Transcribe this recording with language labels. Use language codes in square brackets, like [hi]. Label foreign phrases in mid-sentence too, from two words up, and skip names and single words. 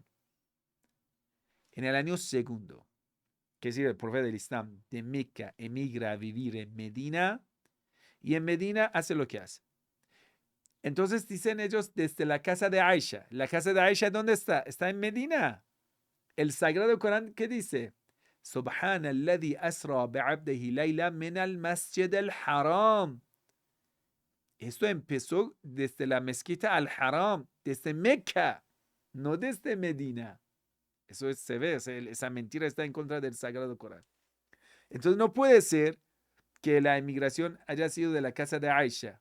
[es] En el año segundo, que es decir, el profeta del Islam de Meca emigra a vivir en Medina y en Medina hace lo que hace. Entonces dicen ellos desde la casa de Aisha. ¿La casa de Aisha dónde está? Está en Medina. El Sagrado Corán, ¿qué dice? [ar] سبحان الذي أسرى بعبده ليلا من المسجد الحرام. [es] Esto empezó desde la mezquita al-Haram, desde Meca, no desde Medina. Eso se ve, esa mentira está en contra del Sagrado Corán. Entonces no puede ser que la emigración haya sido de la casa de Aisha.